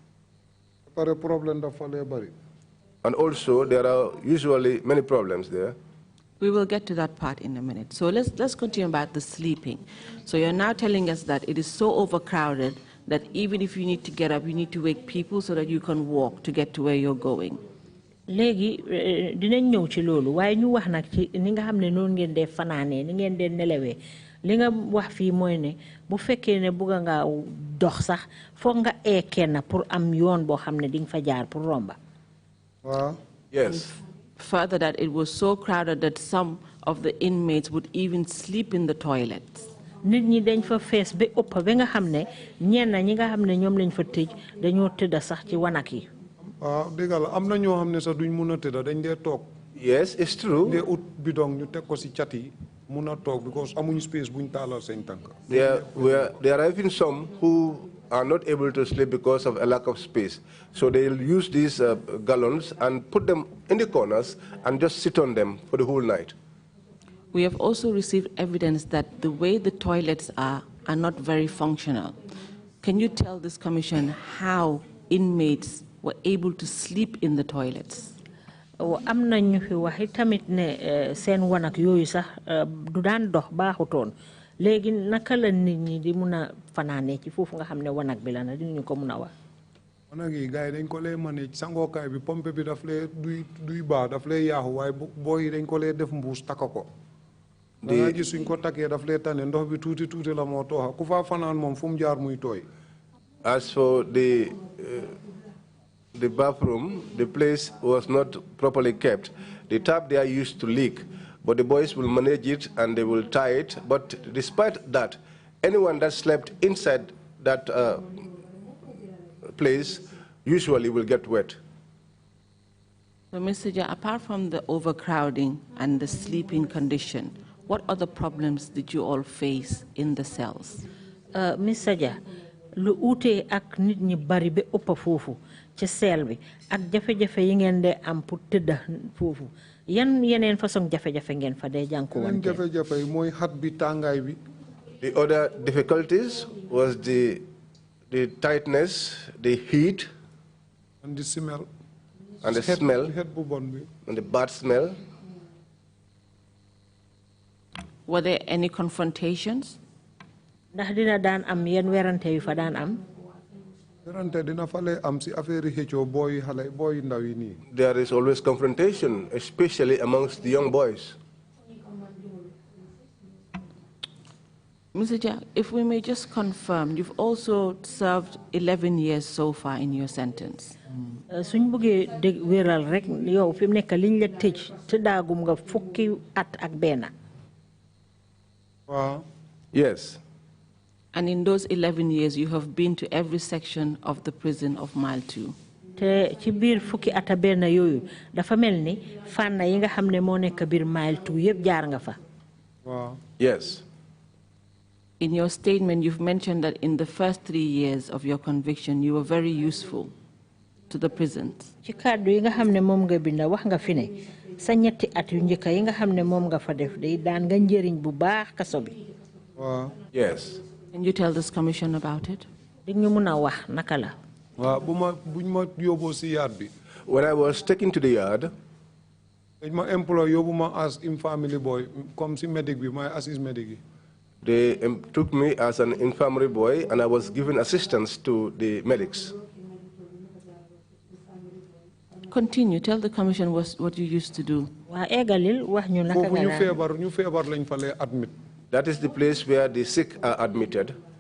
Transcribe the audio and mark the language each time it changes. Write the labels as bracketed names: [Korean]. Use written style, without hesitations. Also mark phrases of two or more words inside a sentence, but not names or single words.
[English] And also, there are usually many problems there. We will get to that part in a minute. So let's continue about the sleeping. So you're now telling us that it is so overcrowded that even if you need to get up, you need to wake people so that you can walk to get to where you're going. [Wolof] Léegi dinañ ñëw ci loolu waaye ñu wax nag ci ni nga xam ne noonu ngeen dee fanaanee ni ngeen dee nelawee li nga wax fii mooy ne bu fekkee ne bugga nga dox sax foog nga kenn pour am yoon boo xam ne di nga fa jaar pour romba. [English] Yes. Further, that it was so crowded that some of the inmates would even sleep in the toilets. [Wolof] Nit ñi dañ fa fees ba ëpp ba nga xam ne ñenn ñi nga xam ne ñoom lañ fa tëj dañoo tëdda sax ci wanak yi. Dëggal am na ñoo xam ne sax duñ mun a tëdda dañ dee toog. [English] Yes, it's true. [Wolof] They ut bidong ñu teg ko ci cat yi mun a toog because amuñu space buñ taalal seen tànk. [English] There are even some who are not able to sleep because of a lack of space. So they'll use these gallons and put them in the corners and just sit on them for the whole night. We have also received evidence that the way the toilets are are not very functional. Can you tell this commission how inmates were able to sleep in the toilets? [Wolof] am na ñu fi waxi tamit ne seen wanak yooyu sax du daan dox baaxutoon léegi naka la nit ñi di mun a fanaane ci foofu nga xam ne wanak bi la na dinañu ko mun a wax. wanak yi gars yi dañ ko lay manage sangookaay bi pompe bi daf lay duy baax daf lay yaaxu waaye booy dañ ko lay def mbuus takka ko. da nga gis suñ ko takkee daf lay tane ndox bi tuuti tuuti la moo tooxa ku faa fanaan moom fu mu jaar muy tooy. [English] As for the bathroom, the place was not properly kept. The tap there used to leak, but the boys will manage it and they will tie it. But despite that, anyone that slept inside that place usually will get wet. So, Mr. Jah, apart from the overcrowding and the sleeping condition, what other problems did you all face in the cells? Mr. [Wolof] Jah, lu ute ak nit ñi bari be ëpp foofu ci sel bi ak jafe-jafe yi ngeen de am pour tëdda foofu yan yeneen façon jafe-jafe ngeen fa dee jànkuwante. jafe-jafe yi mooy xat bi tàngaay bi. [English] The other difficulties was the tightness, the heat, and the smell. And the smell, and the bad smell. Were there any confrontations? [Wolof] ndax dina daan am yenn werante yu fa daan am. werante dina fa lay am si affaire xëccoo booy xale booy ndaw yi nii. [English] There is always confrontation, especially amongst the young boys. Mr. Jah, if we may just confirm, you've also served 11 years so far in your sentence. [Wolof] suñ bëggee dégg wéral rek yow fi mu nekk liñ la tëj tëddaagum nga fukki at ak benn. waaw. [English] Yes. And in those 11 years, you have been to every section of the prison of Mile 2. [Wolof] te ci biir fukki ata benn yooyu dafa mel ni fànn yi nga xam ne moo nekk biir Mile 2 yëpp jaar nga fa. waaw. [English] Yes. In your statement, you've mentioned that in the first 3 years of your conviction, you were very useful to the prisons. [Wolof] ci kàddu yi nga xam ne moom nga binda wax nga fi ne sa ñetti at yu njëkk yi nga xam ne moom nga fa def day daan nga njëriñ bu baax kaso bi. waaw. [English] Yes. Can you tell this commission about it? [Wolof] di ñu mun a wax naka la. waaw buñ ma yóbboo si yard bi. [English] When I was taken to the yard, [Wolof] dañ ma employé yóbbu ma [English] as infirmary boy [French] comme si [Wolof] medic bi may assist medic yi. [English] they took me as an infirmary boy, and I was given assistance to the medics. Continue. Tell the commission what you used to do. That is the place where the sick are admitted.